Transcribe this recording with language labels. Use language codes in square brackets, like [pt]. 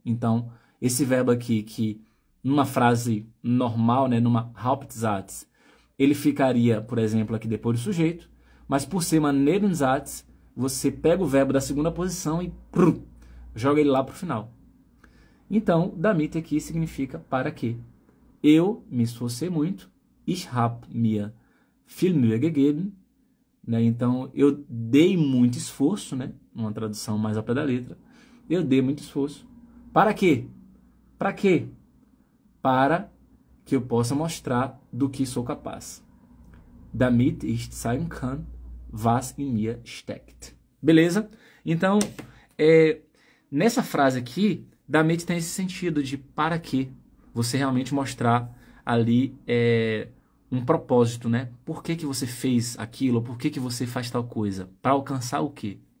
[pt] Então, esse verbo aqui, que numa frase normal, né, numa Hauptsatz, ele ficaria, por exemplo, aqui depois do sujeito, mas por ser uma Nebensatz, você pega o verbo da segunda posição e joga ele lá para o final. Então, damit aqui significa para quê. Eu me esforcei muito. [de] Ich habe mir viel Mühe gegeben. [pt] Né? Então, eu dei muito esforço, né? Uma tradução mais ao pé da letra. Eu dei muito esforço. Para quê? Para quê? Para que eu possa mostrar do que sou capaz. [de] Damit ich zeigen kann, was in mir steckt. [pt] Beleza? Então, nessa frase aqui, damit tem esse sentido de para quê? Você realmente mostrar ali um propósito, né? Por que você fez aquilo? Por que você faz tal coisa? Para alcançar o quê?